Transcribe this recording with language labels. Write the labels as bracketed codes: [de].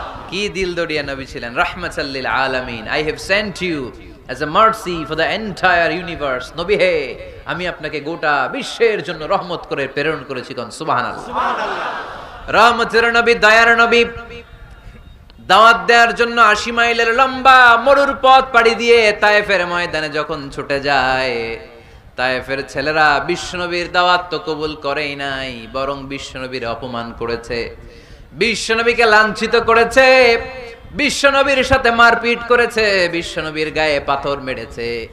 [bn] কি দিল দড়িয়া নবী ছিলেন, [ar] রাহমাতাল লিল আলামিন। [en] I have sent you as a mercy for the entire universe। [bn] নবী হে, আমি আপনাকে গোটা বিশ্বের জন্য রহমত করে প্রেরণ করেছি। কোন সুবহানাল্লাহ। রহমতের নবী, দয়ার নবী, দাওয়াত দেওয়ার জন্য 80 মাইলের লম্বা মরুর পথ পাড়ি দিয়ে তায়েফের ময়দানে যখন ছুটে যায়, তায়েফের ছেলেরা বিশ্বনবীর দাওয়াত তো কবুল করেই নাই, বরং বিশ্বনবীর অপমান করেছে, বিশ্বনবীকে লাঞ্ছিত করেছে, বিশ্বনবীর সাথে মারপিট করেছে, বিশ্বনবীর গায়ে পাথর মেরেছে।